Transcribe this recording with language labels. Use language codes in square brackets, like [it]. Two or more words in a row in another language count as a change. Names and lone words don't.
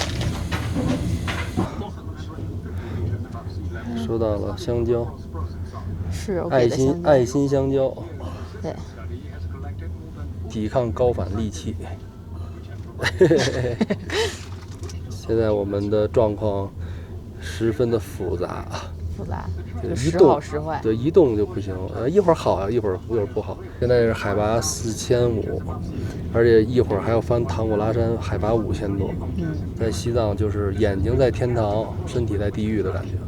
[zh] 收到了香蕉。是爱心香蕉。对。抵抗高反利器。现在我們的狀況十分的複雜，就時好時壞。對，一動就不行，一會兒好，一會兒不好。現在是海拔4500，而且一會兒還要翻唐古拉山，海拔5000多。在西藏就是眼睛在天堂，身體在地獄的感覺。